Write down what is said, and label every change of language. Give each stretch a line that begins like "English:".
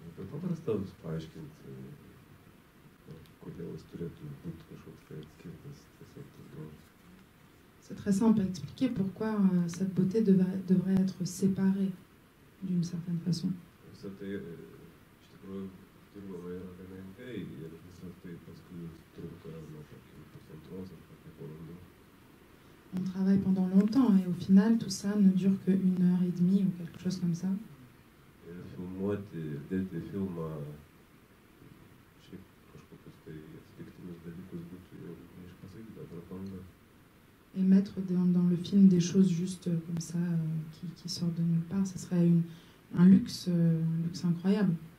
Lithuanian: Paprasta paaiškinti, kodėl jis turėtų būti kažkoks tai atskirtas, tiesiog tas grožis.
French: C'est très simple à expliquer pourquoi cette beauté devrait être séparée d'une certaine façon.
Lithuanian: Visą tai iš tikrųjų dirbama yra gana ilgai ir visą tai paskui trunka nuo kokių pusantros ar kokių valandų.
French: On travaille pendant longtemps et au final tout ça ne dure que 1h30 ou quelque chose comme ça.
Lithuanian: Ir filmuoti, dėti filmą, šiaip kažkokius tai atsitiktinius dalykus būtų jau neišpasakyta prabanga.
French: Et mettre dans le film des choses juste comme ça, qui sortent de nulle part, ce serait un luxe incroyable.